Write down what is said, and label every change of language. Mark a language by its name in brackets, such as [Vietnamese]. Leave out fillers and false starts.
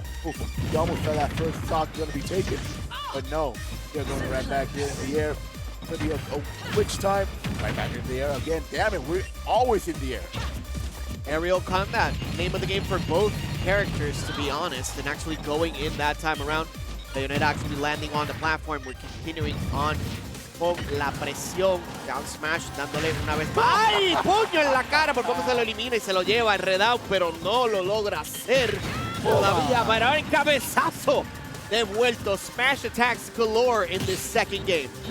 [English] Oof, he almost had that first stock going to be taken. But no, they're going right back here in the air. It's going to be a witch time. Right back in the air again. Damn it, we're always in the air. Aerial combat, name of the game for both characters, to be honest, and actually going in that time around. Bayonetta actually landing on the platform. We're continuing on [Spanish] con la presión. Down smash, dándole una vez más. ¡Ay! Puño en la cara, por poco se lo elimina y se lo lleva enredado, pero no lo logra hacer todavía. Para el cabezazo. Devuelto. [English] Smash attacks galore in this second game.